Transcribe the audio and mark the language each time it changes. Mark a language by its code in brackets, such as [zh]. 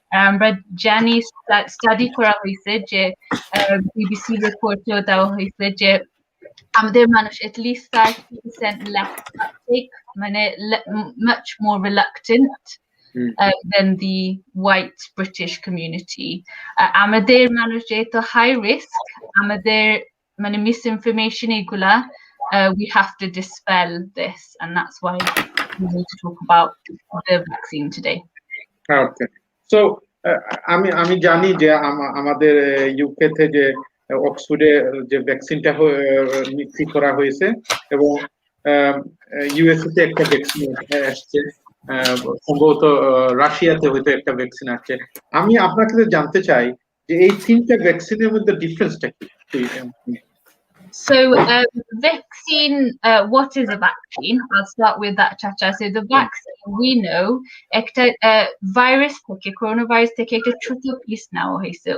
[bn] আমরা জানি [en] study [bn] করা হয়েছে যে [en] BBC reportও [bn] দেওয়া হয়েছে যে আমাদের মানুষ [en] at least 30% less uptake, [bn] মানে [en] much more reluctant than the white British community. [bn] আমাদের মানুষ যেহেতু [en] high risk, [bn] আমাদের মানে [en] misinformation [bn] এগুলা, [en] we have to dispel this, and that's why we need to talk about the vaccine today. Okay. [bn] So আমি জানি যে আমাদের ইউকে তে যে অক্সফোর্ডে যে ভ্যাকসিনটা নিশ্চিত করা হয়েছে এবং ইউএসএ তে একটা ভ্যাকসিন আসছে, সম্ভবত রাশিয়াতে হয়তো একটা ভ্যাকসিন আসছে। আমি আপনার কাছে জানতে চাই যে এই তিনটা ভ্যাকসিনের মধ্যে ডিফারেন্সটা কি? [en] So vaccine, what is a vaccine? I'll start with that, Chacha. So the vaccine, we know, virus [bn] থেকে [en] coronavirus [bn] থেকে একটা ছোট [en] piece [bn] নেওয়া হয়েছে।